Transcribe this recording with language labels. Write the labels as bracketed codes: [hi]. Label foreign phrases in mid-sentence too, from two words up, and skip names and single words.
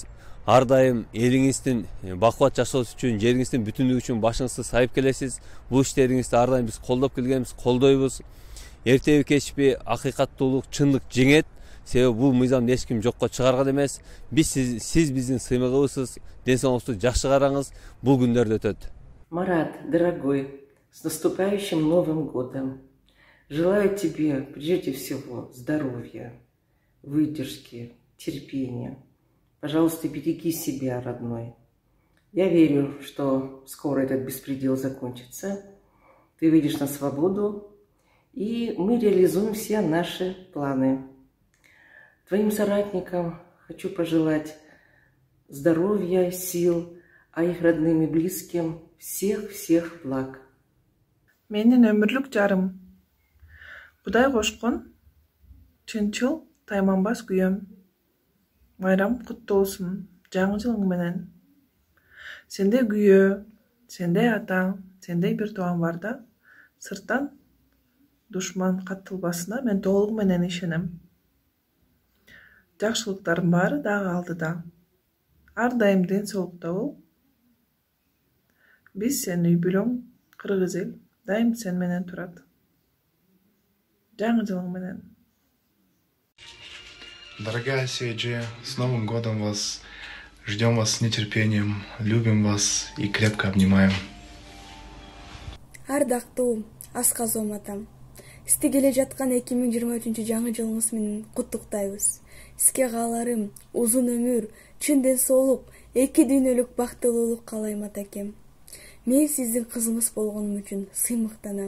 [ky] Ар дайым элиңиздин бакубат жашоосу үчүн, жериңиздин бүтүнлүгү үчүн башыңызды сайып келесиз. Бул иштериңизди ар дайым биз колдоп келгенбиз, колдойбуз. Эртеби кечпи акыйкаттуулук, чындык жеңет. Себеби бул мыйзамды эч ким жокко чыгарган эмес. Сиз биздин сыймыгыбызсыз, ден соолугуңузду жакшы караңыз. Бул күндөрдө өтөт. Марат, [ru] дорогой, с наступающим Новым годом! Желаю тебе прежде всего здоровья, выдержки, терпения. Пожалуйста, береги себя, родной. Я верю, что скоро этот беспредел закончится. Ты выйдешь на свободу, и мы реализуем все наши планы. Твоим соратникам хочу пожелать здоровья, сил, а их родным и близким всех благ. [ky] Менин өмүрлүк жарым. Кудай кошкон, чынчыл тайманбас күйөм. Байрам куттуу болсун, жаңы жылың менен. Сенде күйөө, сенде атаң, сенде бир туугаң бар да, сырттан душман каттылбасына мен толугу менен ишенем. Жакшылыктардын баары дагы алдыда. Ар дайым ден соолукта бол. Биз сен үй бүлөң, кыргыз эл дайым сен менен турат. Жаңы жылың менен. [ru] Дорогая Сейджи, с Новым годом вас! Ждем вас с нетерпением, любим вас и крепко обнимаем. [ky] Ардактуу Асказом атам. Сизди келе жаткан 2023 жаңы жылыңыз менен куттуктайбыз. Сизге кааларым узун өмүр, чын ден соолук, эки дүйнөлүк бактылуулук каалайм атакем. Мен сиздин кызыңыз болгонум үчүн сыймыктанам.